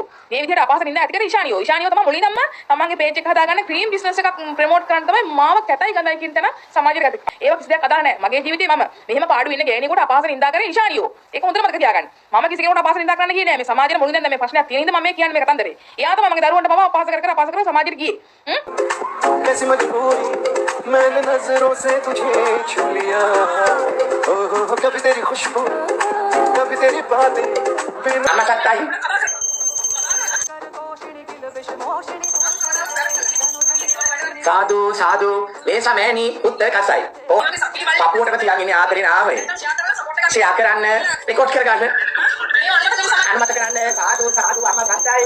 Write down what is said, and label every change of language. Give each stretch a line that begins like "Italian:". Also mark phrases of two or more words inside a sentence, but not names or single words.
Sinhala: මේ විදිහට අපහාස නින්දා ඇති කරේ ඉෂානියෝ. ඉෂානියෝ තමයි මුලින්ම තමන්ගේ පේජ් එක හදාගන්න
English: cream business
Sinhala: එකක් ප්‍රොමෝට් කරන්න තමයි මාව කැතයි ගඳයි කියන තැන සමාජයට ගත්තේ. ඒවා කිසි දෙයක් අදාළ නැහැ. මගේ ජීවිතේ මම මෙහෙම පාඩු වෙන්න ගෑණියෙකුට අපහාස නින්දා කරේ ඉෂානියෝ. ඒක හොඳට මතක තියාගන්න. මම කිසි කෙනෙකුට අපහාස නින්දා කරන්න ගියේ නැහැ. මේ සමාජයේ මුලින්ම දැන් මේ ප්‍රශ්නයක් තියෙන හින්දා මම මේ කියන්නේ මේ කතන්දරේ. එයා තමයි මගේ දරුවන්ට පවා අපහාස කර සමාජයට ගියේ.
Hindi: कैसी मजबूरी मैंने नजरों से तुझे छू लिया ओह कभी तेरी खुशबू कभी तेरी बातें
Sinhala: සාදු මේ සමෑනි උත්තර කසයි. ඔව් පපුවට තියන් ඉන්නේ ආදරේ නාමය. ෂෙයා කරන්න රෙකෝඩ් කරගන්න. අනුමත කරන්න සාදු අම්මා සත්‍යයි.